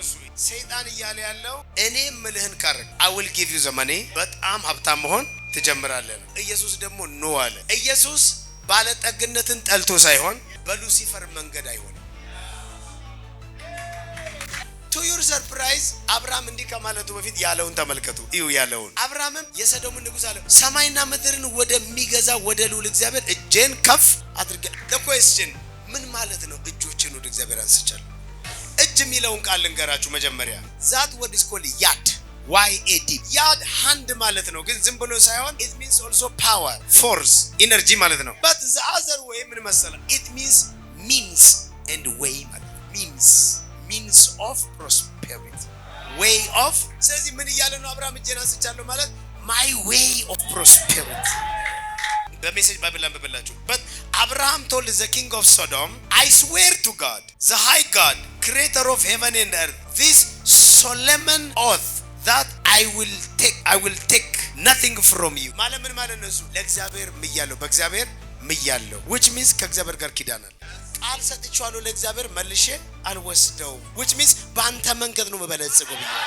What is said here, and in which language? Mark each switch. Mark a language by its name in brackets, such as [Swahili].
[Amharic] እሱ ሰይጣን እያለ ያለው እኔ ምልህን ካረክ [English] I will give you the money፣ [Amharic] በጣም ሀብታም መሆን ትጀምራለህ። ኢየሱስ ደግሞ ኖ አለ። ኢየሱስ ባለጠግነትን ጠልቶ ሳይሆን በሉሲፈር መንገድ አይሆንም። [English] to your surprise [Amharic] አብርሃም እንዲህ ከማለቱ በፊት ያለውን ተመልከቱ። እዩ ያለውን። አብርሃምም የሰዶም ንጉስ አለ፣ ሰማይና ምድርን ወደሚገዛ ወደ ልዑል እግዚአብሔር እጄን ከፍ አድርጌ። [English] the question [Amharic] ምን ማለት ነው? እጆችን ወደ እግዚአብሔር አንስቻለሁ። እጅ የሚለውን ቃል ልንገራችሁ መጀመሪያ። [English] that word is called yad YAD [Amharic] ያድ ሃንድ ማለት ነው፣ ግን ዝም ብሎ ሳይሆን [English] it means also power, force, energy [Amharic] ማለት ነው። [English] but the other way [Amharic] ምን መሰለህ? [English] it means means and way ማለት means of prosperity, way of። [Amharic] ስለዚህ ምን እያለ ነው አብርሃም? እጄን አንስቻለሁ ማለት [English] my way of prosperity። [Amharic] በሜሴጅ ባይብል አንብብላችሁ። [English] but Abraham told the king of Sodom, I swear to God, the high God, creator of heaven and earth, this solemn oath that I will take nothing from you። [Amharic] ማለት ምን ማለት ነው? እሱ ለእግዚአብሔር ምያለሁ፣ በእግዚአብሔር ምያለሁ፣ [English] which means [Amharic] ከእግዚአብሔር ጋር ኪዳናል። ቃል ሰጥቻለሁ ለእግዚአብሔር መልሼ አልወስደውም፣ [English] which means [Amharic] በአንተ መንገድ ነው መበለጽገው ብዬ።